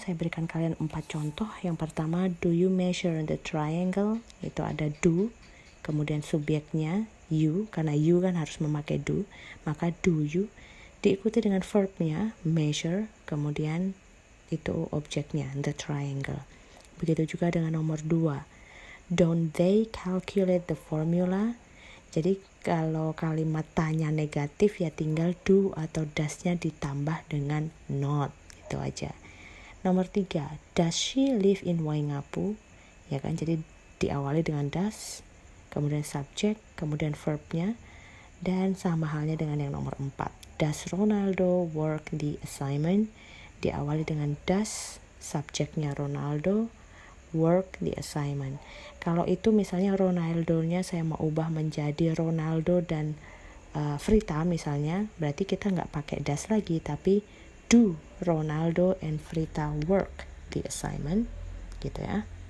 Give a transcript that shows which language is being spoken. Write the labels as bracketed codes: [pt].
[id] Saya berikan kalian 4 contoh. Yang pertama, [en] do you measure the triangle? [id] Itu ada do, kemudian subjeknya you, karena you kan harus memakai do, maka do you. Diikuti dengan verbnya measure, kemudian itu objeknya the triangle. Begitu juga dengan nomor 2. [en] Don't they calculate the formula? [id] Jadi kalau kalimat tanya negatif ya tinggal do atau does-nya ditambah dengan not, gitu aja. Nomor 3, [en] does she live in Waingapu? [id] Ya kan, jadi diawali dengan does, kemudian subject, kemudian verb-nya, dan sama halnya dengan yang nomor 4. [en] Does Ronaldo work the assignment? [id] Diawali dengan does, subjeknya Ronaldo, work the assignment. Kalau itu misalnya Ronaldo-nya saya mau ubah menjadi Ronaldo dan Frita misalnya, berarti kita nggak pakai does lagi, tapi [en] do Ronaldo and Frita work the assignment, [id] gitu ya.